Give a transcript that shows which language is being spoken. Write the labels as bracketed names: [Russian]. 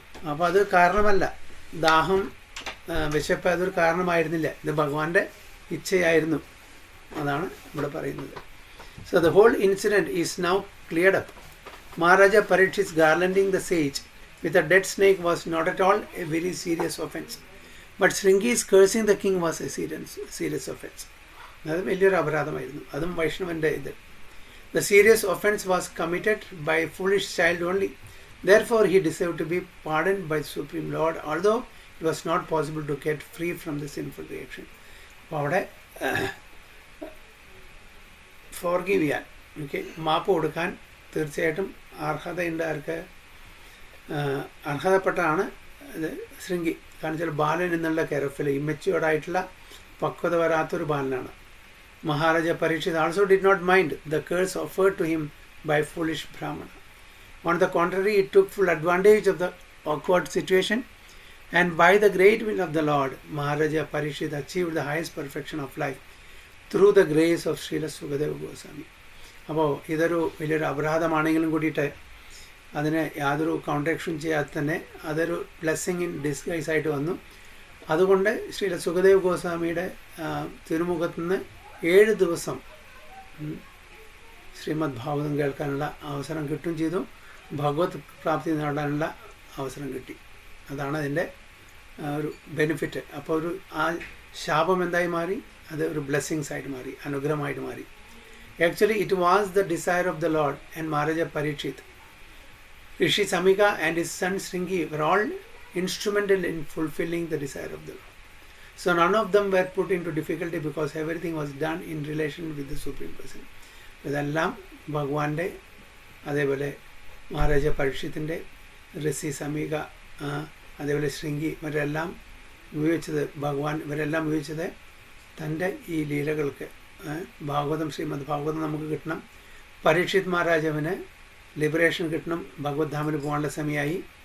[Malayalam] അപ്പോൾ അത് കാരണമല്ല, ദാഹം വിശപ്പ് അതൊരു കാരണമായിരുന്നില്ല, ഇത് ഭഗവാന്റെ ഇച്ഛയായിരുന്നു. അതാണ് ഇവിടെ പറയുന്നത്. [English] So the whole incident is now cleared up. Maharaja Parikshit's garlanding the sage with a dead snake was not at all a very serious offense. But Shringi's cursing the king was a serious offense. [Malayalam] അത് വലിയൊരു അപരാധമായിരുന്നു. അതും വൈഷ്ണവന്റെ ഇത്. [English] The serious offense was committed by a foolish child only. Therefore he deserved to be pardoned by the Supreme Lord, although it was not possible to get free from the sinful reaction. [Malayalam] അപ്പോൾ അവിടെ forgive ചെയ്യാൻ, മാപ്പ് കൊടുക്കാൻ തീർച്ചയായിട്ടും അർഹതയുണ്ട്. ആർക്ക്? അർഹതപ്പെട്ടാണ് ഇത് ശൃംഗി. കാരണം വെച്ചാൽ ബാലൻ എന്നുള്ള കെയർഫിൽ ഇമ്മച്ചുവേർഡായിട്ടുള്ള പക്വത വരാത്തൊരു ബാലനാണ്. [English] Maharaja Parikshit also did not mind the curse offered to him by foolish Brahmana. On the contrary, he took full advantage of the awkward situation, and by the great will of the Lord, Maharaja Parikshit achieved the highest perfection of life through the grace of Srila Sukadeva Goswami. [Malayalam] അപ്പോൾ ഇതൊരു വലിയൊരു അപരാധമാണെങ്കിലും കൂടിയിട്ട് അതിന് യാതൊരു contraction ചെയ്യാതെ തന്നെ അതൊരു [English] blessing in disguise [Malayalam] ആയിട്ട് വന്നു. അതുകൊണ്ട് ശ്രീല സുഖദേവ് ഗോസ്വാമിയുടെ തിരുമുഖത്ത് നിന്ന് 7 ദിവസം ശ്രീമദ് ഭാഗവതം കേൾക്കാനുള്ള അവസരം കിട്ടുകയും ചെയ്തു. ഭഗവത് പ്രാപ്തി നേടാനുള്ള അവസരം കിട്ടി. അതാണ് അതിൻ്റെ ഒരു ബെനിഫിറ്റ്. അപ്പോൾ ആ ശാപം എന്തായി മാറി? അത് ഒരു ബ്ലെസ്സിങ്സ് ആയിട്ട് മാറി, അനുഗ്രഹമായിട്ട് മാറി. [English] Actually, it was the desire of the Lord, and Maharaja Parikshit, Rishi Samika and his son Shringi were all instrumental in fulfilling the desire of the Lord. So none of them were put into difficulty because everything was done in relation with the Supreme Person. [Malayalam] ഇതെല്ലാം ഭഗവാന്റെ, അതേപോലെ മഹാരാജ പരീക്ഷിത്തിൻ്റെ, ഋഷി സമീക, അതേപോലെ ശൃംഗി ഇവരെല്ലാം ഉപയോഗിച്ചത്, ഇവരെല്ലാം ഉപയോഗിച്ചത് തൻ്റെ ഈ ലീലകൾക്ക്. ഭാഗവതം, ശ്രീമദ് ഭാഗവതം നമുക്ക് കിട്ടണം, പരീക്ഷിത് മഹാരാജാവിന് ലിബറേഷൻ കിട്ടണം, ഭഗവത് ധാമിന് പോകാനുള്ള സമയമായി.